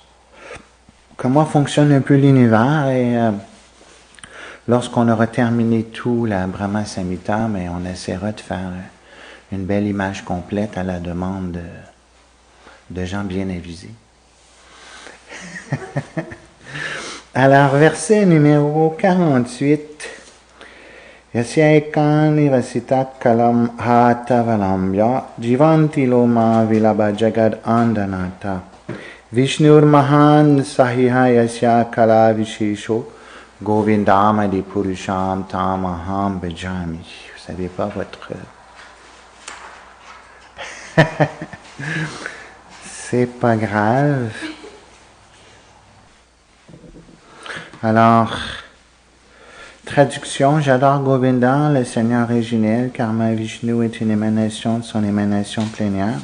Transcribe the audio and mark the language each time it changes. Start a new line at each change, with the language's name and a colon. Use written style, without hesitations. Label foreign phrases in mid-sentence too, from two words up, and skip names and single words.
French: Comment fonctionne un peu l'univers et lorsqu'on aura terminé tout la Brahma Samhita, mais on essaiera de faire une belle image complète à la demande de gens bien avisés. Alors, verset numéro 48.
Sanskrit: यस्य निवसित कलम् हतावलम्ब्य जीवन्ति लोम विलभ जगद् अण्डनत विष्णुर् महान् सहिह यस्य कल विशेषो गोविन्दम् आदि पुरुषम् तम् अहम् भजामि.
French: Vous savez pas votre... C'est pas grave. Alors, traduction, j'adore Govinda, le Seigneur originel, car ma Vishnu est une émanation de son émanation plénière.